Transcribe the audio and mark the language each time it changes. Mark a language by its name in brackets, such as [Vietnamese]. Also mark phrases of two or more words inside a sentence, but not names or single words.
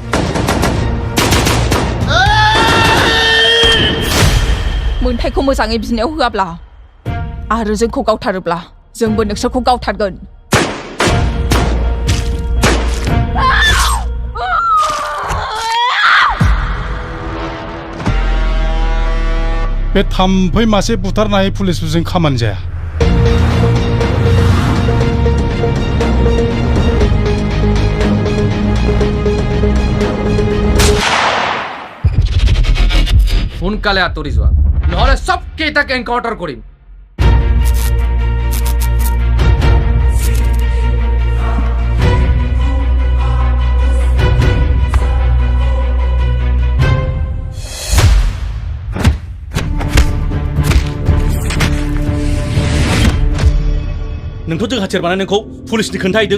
[Bodo] मोन्थायखौ मोजाङै बिनायाव होआब्ला आरो जोंखौ गावथारोब्ला जोंबो नोंसोरखौ गावथारगोन। बे थाम्फै मासे बुथारनो हायै पुलिसफोरजों खामानि जाया। [Assamese] সোনকালে আঁতৰি যোৱা, নহ'লে চব কেইটাক এনকাউণ্টাৰ কৰিম। [Bodo] नोंथ' जों हाथियार बानायनायखौ पुलिसनि खोन्थाहैदों।